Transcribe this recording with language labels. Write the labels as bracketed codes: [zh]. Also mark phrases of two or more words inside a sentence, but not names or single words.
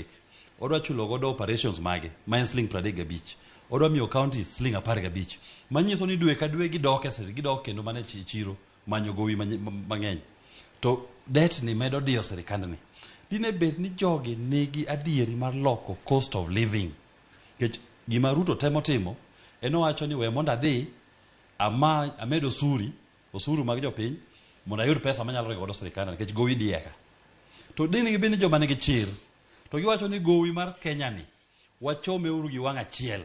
[luo] Odwa chulo godo operations mage, ma en siling 35. Odwa miyo county siling 15. Manyiso ni dwe ka dwe gidok kendo mane chiro manyo gowi mang'eny. To det ni medo dio sirkand ni. Dine bet ni jogi nigi adieri mar loko [en] cost of living. [luo] Kech gima Ruto temo timo, eno wacho ni we mondo adhi amedo osuru mag jopiny, mondo ayud pesa manyalo rego godo sirkand nikech gowi dieka. To dini gibini joma nigi chir, to giwacho ni gowi mar Kenya ni wachome uru gi wang' achiel.